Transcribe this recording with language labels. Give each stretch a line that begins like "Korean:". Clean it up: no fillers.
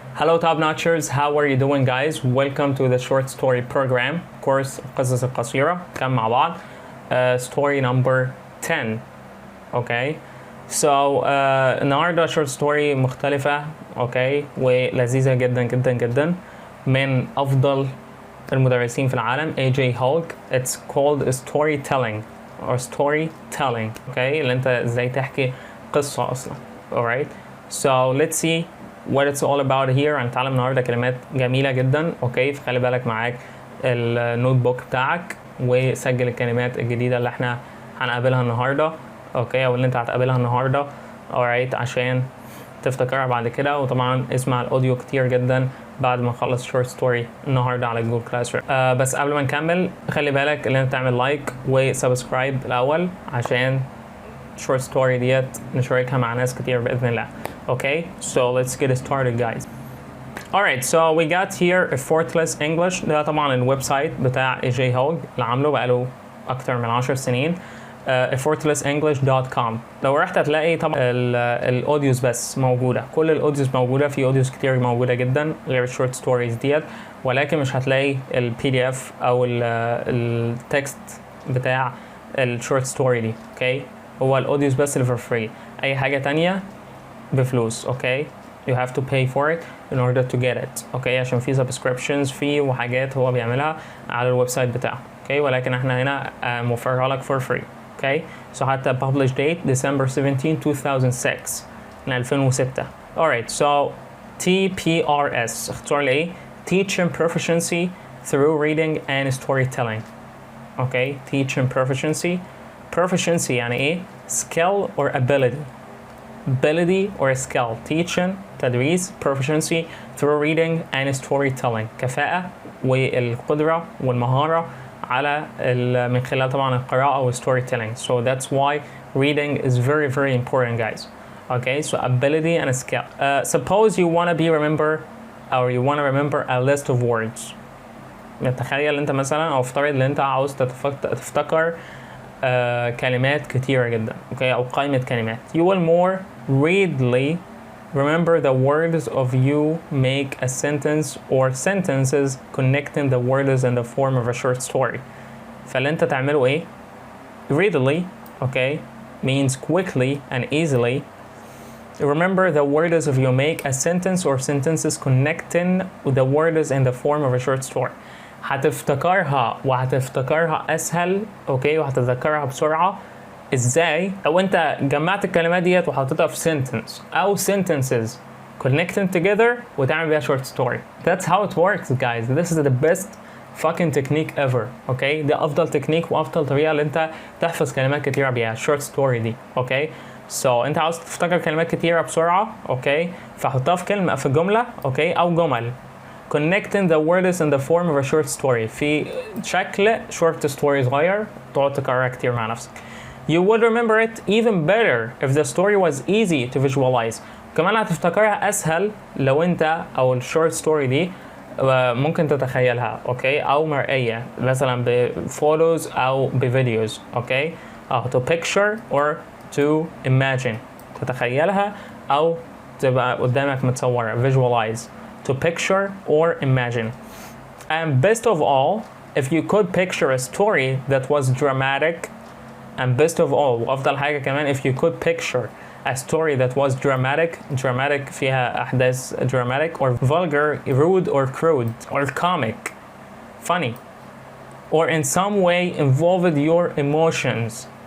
English: Hello top notchers, how are you doing guys? Welcome to the short story program,
Arabic: كورس القصص القصيرة. كان مع بعض
English: story number 10. Okay, so
Arabic: النهارده short story مختلفة okay ولذيذة جدا جدا جدا من أفضل المدرسين في العالم AJ Hulk.
English: It's called storytelling or storytelling.
Arabic: Okay, اللي انت ازاي تحكي قصة أصلا.
English: Alright, so let's see what it's all about here.
Arabic: هنتعلم النهارده كلمات جميله جدا. اوكي، فخلي بالك معاك النوت بوك بتاعك وسجل الكلمات الجديده اللي احنا هنقابلها النهارده. اوكي، او اللي انت هتقابلها النهارده. alright، عشان تفتكرها بعد كده. وطبعا اسمع الاوديو كتير جدا بعد ما نخلص شورت ستوري النهارده على جوجل كلاس روم. بس قبل ما نكمل خلي بالك ان انت تعمل لايك وسبسكرايب الاول عشان short story ديت نشاركها مع ناس كتير بإذن الله.
English: Okay, so let's get started guys. Alright, so we got here effortless English.
Arabic: ده طبعا الويب سايت بتاع AJ Hulk اللي عامله بقاله أكتر من 10 سنين. effortlessenglish.com. لو رحت هتلاقي طبعا الاوديوز بس موجودة. كل الاوديوز موجودة، في اوديوز كتير موجودة جدا غير الشورت ستوريز ديت، ولكن مش هتلاقي الPDF أو التكست بتاع الشورت ستوري دي. Okay, هو الاوديوز بس اللي
English: for free.
Arabic: اي حاجة تانية بفلوس.
English: Okay, you have to pay for it in order to get it.
Arabic: اوكي، عشان في subscriptions في وحاجات هو بيعملها على الويب سايت بتاعه. اوكي، ولكن احنا هنا موفرها لك
English: for free. Okay, so حتى publish date December 17 2006 من 2006. alright, so TPRS
Arabic: اختار لي
English: teaching proficiency through reading and storytelling. Okay, teaching proficiency
Arabic: يعني ايه؟
English: skill or ability or skill.
Arabic: teaching تدريس.
English: proficiency through reading and storytelling
Arabic: كفاءة والقدرة والمهارة على من خلال طبعا القراءة و storytelling.
English: So that's why reading is very very important guys. Okay, so ability and skill. Suppose you want to remember a list of words.
Arabic: تخيل انت مثلا او افترض ان انت عاوز تفتكر كلمات كتيرة جدا. اوكي، او قائمة كلمات.
English: You will more readily remember the words of you make a sentence or sentences connecting the words in the form of a short story.
Arabic: فاللي انت تعمله ايه؟
English: readily, okay, means quickly and easily. Remember the words of you make a sentence or sentences connecting the words in the form of a short story.
Arabic: هتفتكرها اسهل. اوكي، وهتتذكرها بسرعه. ازاي؟ لو انت جمعت الكلمات ديت وحطيتها في sentence او
English: sentences connecting together
Arabic: وتعمل بيها short story.
English: That's how it works guys. This is the best fucking technique ever.
Arabic: اوكي، ده افضل تكنيك وافضل طريقه اللي انت تحفظ كلمات كتيره بيها short story دي. اوكي، so انت عاوز تفتكر كلمات كتيره بسرعه. اوكي، فحطها في جمله. اوكي، او جمل
English: connecting the words in the form of a short story
Arabic: في شكل short story صغير تقعد تكررها كتير مع نفسك.
English: You would remember it even better if the story was easy to visualize.
Arabic: كمان هتفتكرها أسهل لو أنت أو الشورت ستوري دي ممكن تتخيلها. أوكي، أو مرئية مثلا بفوتوز أو بفيديوز.
English: Okay, to picture or to imagine.
Arabic: تتخيلها أو تبقى قدامك متصورة.
English: visualize. To picture or imagine. And best of all, if you could picture a story that was dramatic. And best of all,
Arabic: وأفضل حاجة كمان,
English: if you could picture a story that was dramatic
Arabic: فيها أحداث
English: dramatic or vulgar, rude or crude or comic, funny, or in some way involved your emotions.